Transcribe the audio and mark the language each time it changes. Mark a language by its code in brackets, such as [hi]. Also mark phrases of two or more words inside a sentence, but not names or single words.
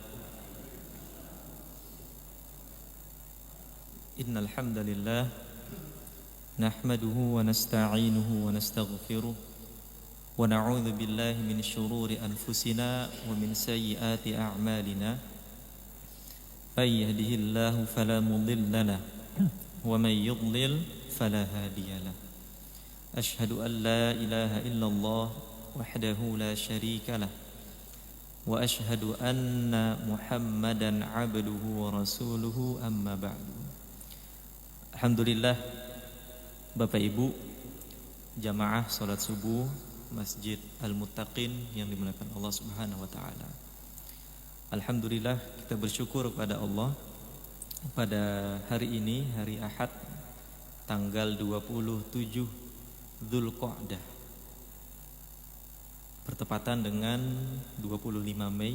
[ar] إن الحمد لله نحمده ونستعينه ونستغفره ونعوذ بالله من شرور أنفسنا ومن سيئات أعمالنا. من يهده الله فلا مضل له ومن يضلل فلا هادي له. أشهد أن لا إله إلا الله وحده لا شريك له وأشهد أن محمدا عبده ورسوله أما بعد. [id] Alhamdulillah, Bapak Ibu jamaah salat subuh Masjid Al-Muttaqin yang dimuliakan Allah [ar] سبحانه وتعالى. [id] Alhamdulillah, kita bersyukur kepada Allah pada hari ini, hari Ahad, tanggal 27 Dzulqa'dah, bertepatan dengan 25 Mei.